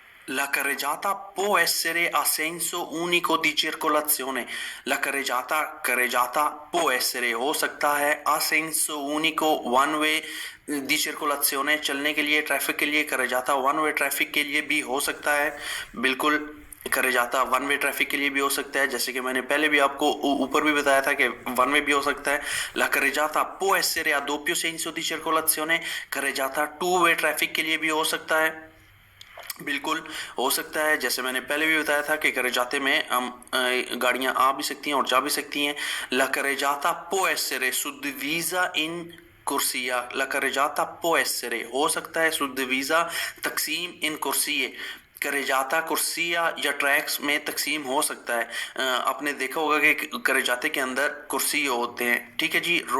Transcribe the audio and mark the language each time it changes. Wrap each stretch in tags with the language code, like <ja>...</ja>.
<it>La carreggiata può essere a senso unico di circolazione। La carreggiata può essere,</it> <hi>हो सकता है,</hi> <it>a senso unico,</it> <hi>one way the circulation, चलने के लिए, traffic के लिए। carreggiata वन वे ट्रैफिक के लिए भी हो सकता है, बिल्कुल। carreggiata वन वे ट्रैफिक के लिए भी हो सकता है, जैसे कि मैंने पहले भी आपको ऊपर भी बताया था कि वन वे भी हो सकता है।</hi> <it>La carreggiata può essere a doppio senso di circolazione।</it> <hi>carreggiata two way traffic के लिए भी हो सकता है, बिल्कुल हो सकता है। जैसे मैंने पहले भी बताया था कि करेजाते में हम गाड़ियां आ भी सकती हैं और जा भी सकती हैं।</hi> <it>ला carreggiata può essere suddivisa in corsia। ला carreggiata può essere,</it> <hi>हो सकता है,</hi> <it>suddivisa तकसीम, इन कुर्सिये</it> <hi>करेजाता कुर्सिया या ट्रैक्स में तकसीम हो सकता है। आपने देखा होगा कि करेजाते के अंदर कुर्सी होते हैं, ठीक है जी।</hi>